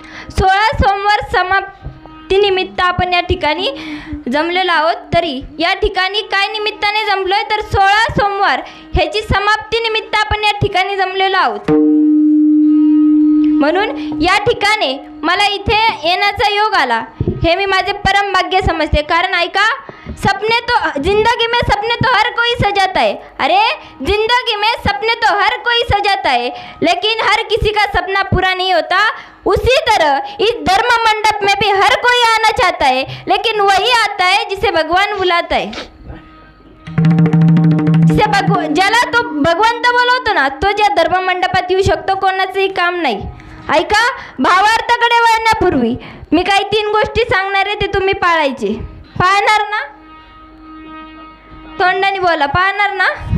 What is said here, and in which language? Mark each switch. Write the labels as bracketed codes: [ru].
[mr] 16 सोमवार समाप्तीनिमित्त आपण या ठिकाणी जमलेलो आहोत. तरी या ठिकाणी काय निमित्ताने जमलोय तर 16 सोमवार ह्याची समाप्ती निमित्त आपण या ठिकाणी जमलेलो आहोत. म्हणून या ठिकाणी मला इथे येण्याचा योग आला हे मी माझे परम भाग्य समजते. कारण ऐका, [hi] सपने तो जिंदगी में सपने तो हर कोई सजाता है. अरे जिंदगी में सपने तो हर कोई सजाता है लेकिन हर किसी का सपना पूरा नहीं होता. उसी तरह इस धर्म मंडप में भी हर कोई आना चाहता है लेकिन वही आता है जिसे भगवान बुलाता है. [mr] ज्याला तो भगवंत बोलवतो ना तो ज्या धर्म मंडपात येऊ शकतो. कोणाचंही काम नाही. ऐका, भावार्थाकडे वळण्यापूर्वी मी काही 3 गोष्टी सांगणार आहे ते तुम्ही पाळायचे. पाळणार ना? तोंडाने बोला. पाळणार ना?